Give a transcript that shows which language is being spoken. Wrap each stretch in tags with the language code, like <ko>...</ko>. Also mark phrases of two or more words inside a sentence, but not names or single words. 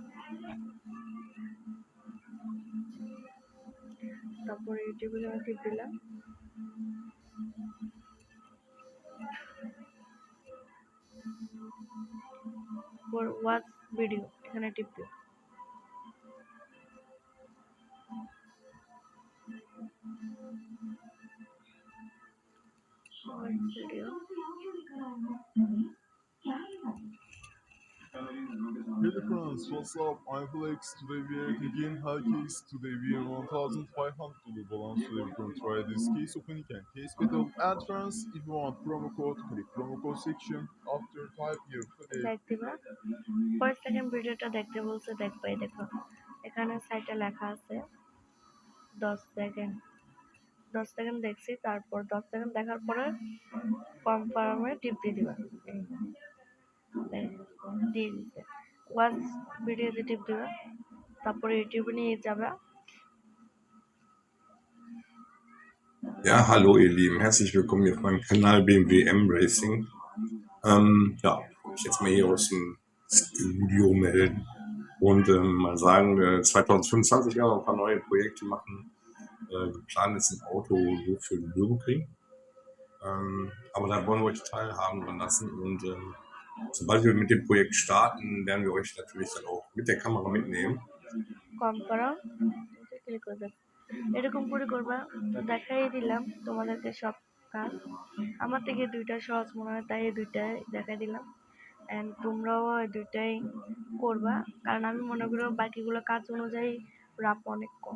<bn>তারপরে ইউটিউবে যখন টিপ দিলাম,</bn> <en>watch video</en> <bn>এখানে টিপ দিও, ভিডিও।</bn> <en>Hey friends, what's up? I'm Flex. Today we are again high case. Today we are $1,500 balance. Today we're going to try this case opening and case battle. And friends, if you want promo code, click promo code section. After type your code.</en> <bn>দেখ দিবা, কয়েক সেকেন্ড ভিডিওটা দেখতে বলছে, দেখবাই দেখো এখানে সাইটে লেখা আছে 10 সেকেন্ড, 10 সেকেন্ড দেখছি, তারপর 10 সেকেন্ড দেখার পরে কনফার্মে টিপ দিয়ে দিবা, দিয়ে দিতে</bn> <en>watch videoতে</en> <bn>টিপ দিবা, তারপরে ইউটিউবে নিয়ে যাবে।</bn> <de>Ja, hallo ihr Lieben, herzlich willkommen hier auf meinem Kanal BMW M Racing. Ja, ich jetzt mal hier aus dem Studio melden und mal sagen, 2025 werden wir ein paar neue Projekte machen. Geplant ist ein Auto nur für den Nürburgring. Aber da wollen wir euch teilhaben dran lassen und sobald wir mit dem Projekt starten, werden wir euch natürlich dann auch mit der Kamera mitnehmen.</de> <bn>এরকম করে করবা, তো দেখাই দিলাম তোমাদেরকে সব কাজ, আমার থেকে দুইটা সহজ মনে হয় তাই এই দুইটাই দেখাই দিলাম, এন্ড তোমরাও এই দুইটাই করবা, কারণ আমি মনে করি বাকিগুলো কাজ অনুযায়ী রাপ অনেক কম।</bn>